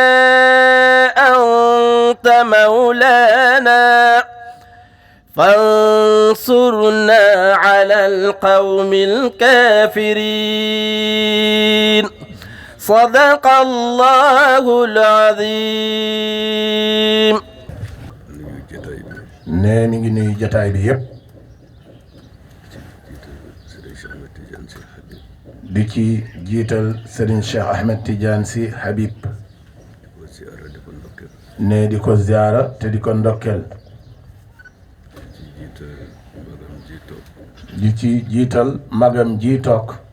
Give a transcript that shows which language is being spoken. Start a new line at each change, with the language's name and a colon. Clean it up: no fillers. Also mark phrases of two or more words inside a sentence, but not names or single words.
Arabic: أنت مولانا فانصرنا على القوم الكافرين صدق الله العظيم.
Wolof: nee mi ngi nuyu jotaay bi yépp di ci jiital Serigne Cheikh Ahmed Tidiane Sy Habib ne di ko ziara te di ko ndokkel di ci jiital magam ji toog